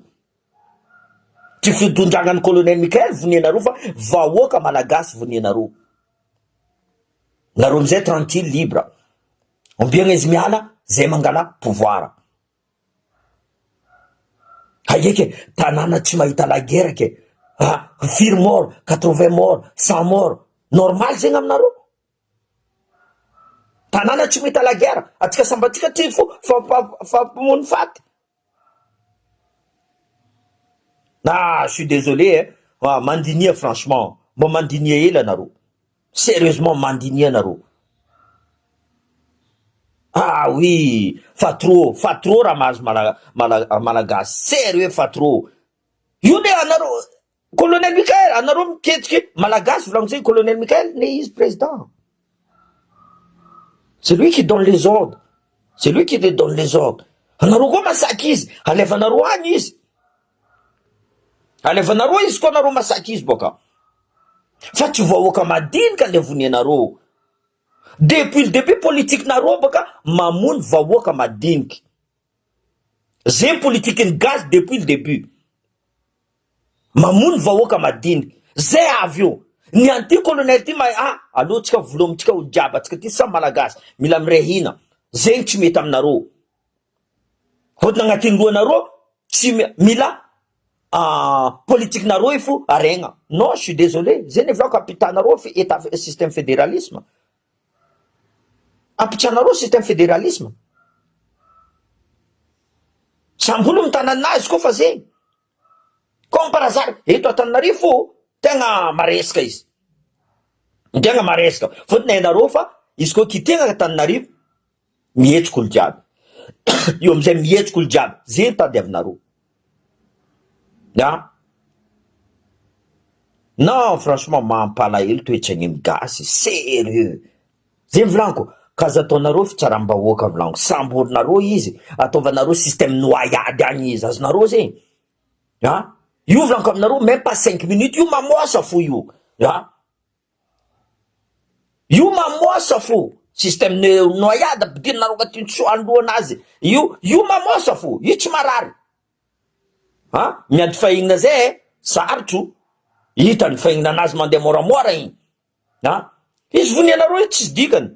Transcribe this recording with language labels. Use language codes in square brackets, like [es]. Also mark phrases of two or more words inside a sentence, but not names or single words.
[mg] Tsy fitondrangan'ny colonel Michael vonianareo fa vahoaka malagasy vonianareo. Nareo amizay [fr] tranquille libre. [mg] Ombiagna izy miala, zay mangala pouvoir. Hayeke, tanana tsy mahita [fr] la guerre [mg] ke. Firy mort, 80 mort, 100 mort. Normal zegny aminareo. Tanana tsy mahita [fr] la guerre. [mg] Atsika sambatsika ty fampamony faty. [fr] Je suis désolé, mandinia franchement. [mg] Bon mandinia ela nareo. Sérieusement mandinia nareo. Oui, fa trop ramazy malagasy. [fr] Sérieux fa trop. [mg] Io ne anareo colonel Michael, anareo miketriky malagasy volango zegny colonel Michael ne izy président. [fr] C'est lui qui donne les ordres. C'est lui qui donne les ordres. [mg] Anareo koa masaky izy, alevanareo agny izy. Alevanareo izy koa anareo masaky izy boka. Fa tsy vahoaka madinika le vonianareo. [fr] Depuis le début politique [mg] nareo boka mamono vahoaka madiniky. Zay politique ny gaz [fr] depuis le début. [mg] Mamono vahoaka madiniky. Zay avy eo. Ny anty colonel ty allo tsika volomitsika olo jiaby, atsika ty samy malagasy mila mirehina. Zegny tsy mety aminareo. Fotony agnatin'ny lohanareo tsy mila politique nareo ifo aregna. [fr] Non, je suis désolé. [mg] Zay ne volako apitanareo [fr] état système fédéralisme. [mg] Apitranareo [fr] système fédéralisme. [mg] Sambolo mitananazy koa fa zegny. [fr] Comme par hasard, [mg] eto Antananarivo tegna maresaka izy. Tegna maresaka. Fotony hainareo fa izy koa kitena Antananarivo mihetsiky olo jiaby. Io amizay mihetsiky olo jiaby. Zay tadiavinareo. [fr] Non, franchement [mg] mampalahelo toetrany gasy. Sérieux. Zay volanko. Kaza ataonareo fitsaram-bahoaka volanko. Samborinareo izy. Ataovanareo [fr] système noyade [mg] agny izy. Azonareo zegny. Io volanko aminareo [fr] même pas [mg] 5 minutes. Io mamoasa fo io. Io mamoasa fo. [fr] Système noyade [mg] ampidirinareo agnatin'ny tsoandroanazy. Io mamoasa fo. Io tsy marary. Miady fahignana zay sarotro. Hitany fahignana anazy mandeha moramora igny. Izy vonianareo io tsisy dikany.